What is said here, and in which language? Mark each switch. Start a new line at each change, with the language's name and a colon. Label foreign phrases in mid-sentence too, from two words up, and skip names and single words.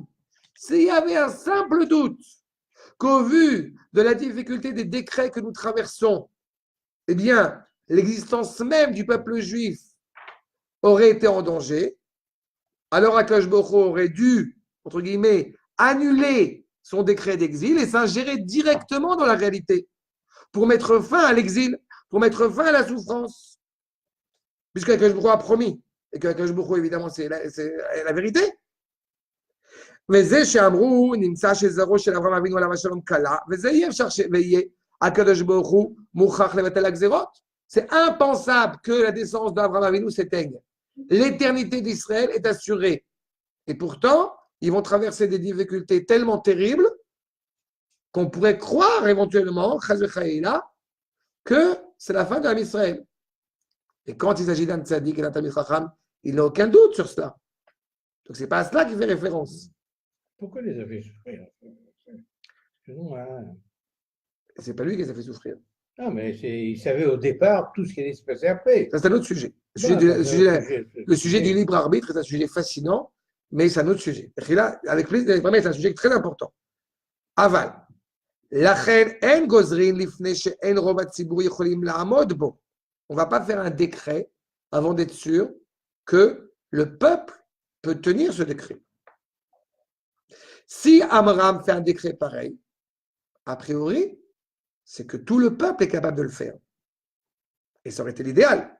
French: S'il y avait un simple doute qu'au vu de la difficulté des décrets que nous traversons, eh bien, l'existence même du peuple juif aurait été en danger, alors
Hebrew: הקדוש ברוך הוא
French: aurait dû, entre guillemets, annuler son décret d'exil et s'ingérer directement dans la réalité pour mettre fin à l'exil, pour mettre fin à la souffrance, puisque
Hebrew: הקדוש ברוך הוא
French: a promis, et que
Hebrew: הקדוש ברוך הוא,
French: évidemment, c'est la vérité.
Hebrew: וזה שאמרו, נמצא שזרעו של אברהם אבינו עליו השלום קלה, וזה אי אפשר ויהיה הקדוש ברוך הוא מוכרח לבטל הגזירות.
French: C'est impensable que la descendance d'Abraham Avinu s'éteigne. L'éternité d'Israël est assurée. Et pourtant, ils vont traverser des difficultés tellement terribles qu'on pourrait croire éventuellement, que c'est la fin de l'âme Israël. Et quand il s'agit d'un tzaddik et d'un
Hebrew: תלמיד חכם,
French: il n'a aucun doute sur cela. Donc ce n'est pas à cela qu'il fait référence. Pourquoi les a fait souffrir? Excusez-moi. C'est pas lui qui les a fait souffrir. Non, mais il savait au départ tout ce qui allait se passer après. Ça, c'est un autre sujet. Le sujet du libre arbitre est un sujet fascinant, mais c'est un autre sujet. Et là, avec plaisir, c'est un sujet très important. Aval.
Hebrew: לכן אין גוזרין לפני שאין רוב הציבור יכולים לעמוד בו.
French: On ne va pas faire un décret avant d'être sûr que le peuple peut tenir ce décret. Si Amram fait un décret pareil, a priori, c'est que tout le peuple est capable de le faire. Et ça aurait été l'idéal.